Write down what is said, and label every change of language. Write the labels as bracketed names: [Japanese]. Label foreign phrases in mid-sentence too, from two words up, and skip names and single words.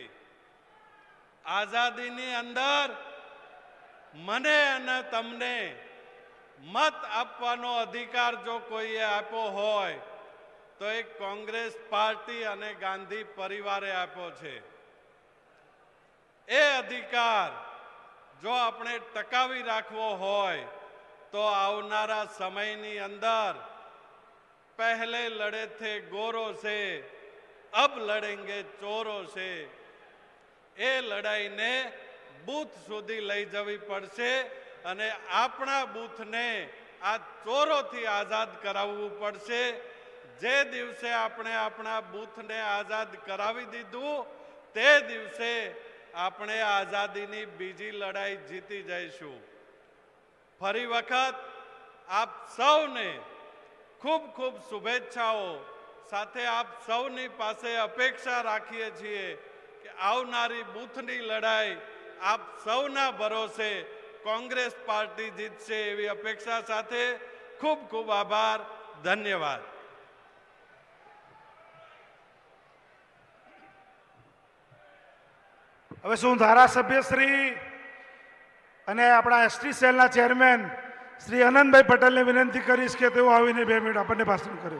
[Gujarati] આઝાદીની અંદર મને અને તમને મત આપવાનો અધિકાર જો કોઈએ આપ્યો હોય તો એક કોંગ્રેસ પાર્ટી અને ગાંધી પરિવારે આપ્યો છે. એ અધિકાર જો આપણે ટકાવી રાખવો હોય તો આવનારા સમયની અંદર [Hindi] पहले लड़े थे गोरों से, अब लड़ेंगे चोरों से. [Gujarati] એ લડાઈ ને બૂથ સુધી લઈ જવી પડશે અને આપણા બૂથ ને આ ચોરો થી આઝાદ કરાવવું પડશે. જે દિવસે આપણે આપણા બૂથ ને આઝાદ કરાવી દીધું તે દિવસે આપણે આઝાદીની બીજી લડાઈ જીતી જઈશું. ફરી વખત આપ સૌને ખૂબ ખૂબ શુભેચ્છાઓ સાથે આપ સૌની પાસે અપેક્ષા રાખીએ છીએ કે આવનારી બૂથની લડાઈ આપ સૌના ભરોસે કોંગ્રેસ પાર્ટી જીતશે એવી અપેક્ષા સાથે ખૂબ ખૂબ આભાર. धन्यवाद. હવે શું ધારાસભ્ય શ્રી અને આપણા એસટી સેલના ચેરમેન શ્રી અનંતભાઈ પટેલને વિનંતી કરીશ કે તેઓ આવીને 2 મિનિટ આપણને ભાષણ કરે.